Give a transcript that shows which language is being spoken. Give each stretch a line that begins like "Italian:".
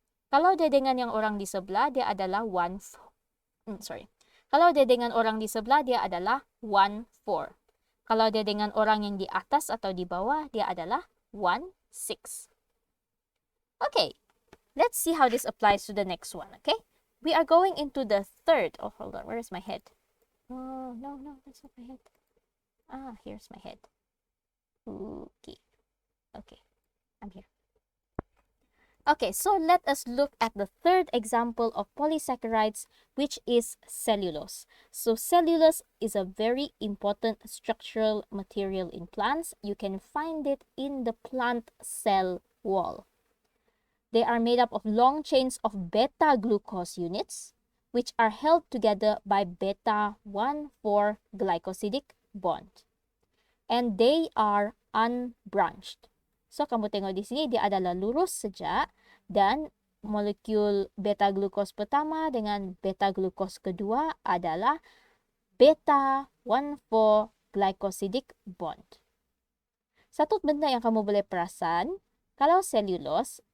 Malay: Kalau dia dengan yang orang di sebelah, dia adalah Kalau dia dengan orang di sebelah, dia adalah 1,4. Kalau dia dengan orang yang di atas atau di bawah, dia adalah 1,6.
English: Okay, let's see how this applies to the next one, okay? We are going into the third. Oh, hold on, where is my head? Oh, no, that's not my head. Here's my head. Okay, I'm here. Okay, so let us look at the third example of polysaccharides, which is cellulose. So cellulose is a very important structural material in plants. You can find it in the plant cell wall. They are made up of long chains of beta-glucose units, which are held together by beta 1,4 glycosidic bond. And they are unbranched.
Malay: So, kamu tengok di sini, dia adalah lurus saja dan molekul beta-glucose pertama dengan beta-glucose kedua adalah beta 1,4 glycosidic bond. Satu benda yang kamu boleh perasan, kalau cellulose,